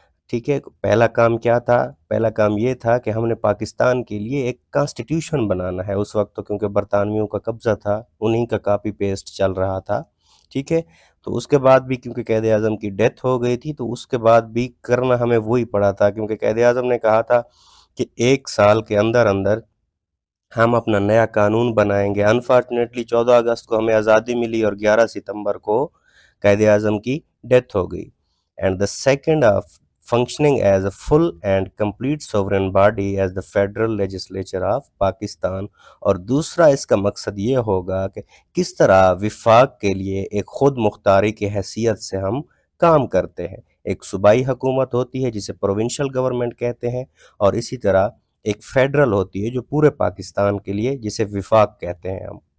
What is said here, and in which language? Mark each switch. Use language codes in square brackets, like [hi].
[ur] ٹھیک ہے. پہلا کام کیا تھا؟ پہلا کام یہ تھا کہ ہم نے پاکستان کے لیے ایک کانسٹیٹیوشن بنانا ہے. اس وقت تو کیونکہ برطانویوں کا قبضہ تھا، انہی کا کاپی پیسٹ چل رہا تھا. ٹھیک ہے. تو اس کے بعد بھی کیونکہ قائد اعظم کی ڈیتھ ہو گئی تھی تو اس کے بعد بھی کرنا ہمیں وہی پڑا تھا، کیونکہ قائد اعظم نے کہا تھا کہ 1 سال کے اندر اندر ہم اپنا نیا قانون بنائیں گے. انفارچونیٹلی 14 اگست کو ہمیں آزادی ملی اور 11 ستمبر کو قائد اعظم کی ڈیتھ ہو گئی. [en] And the second functioning as a full and complete sovereign body as the federal legislature of Pakistan. [ur] اور دوسرا اس کا مقصد یہ ہوگا کہ کس طرح وفاق کے لیے ایک خود مختاری کی حیثیت سے ہم کام کرتے ہیں. ایک صوبائی حکومت ہوتی ہے جسے پروونشل گورنمنٹ کہتے ہیں، اور اسی طرح ایک فیڈرل ہوتی ہے جو پورے پاکستان کے لیے جسے وفاق کہتے ہیں ہم.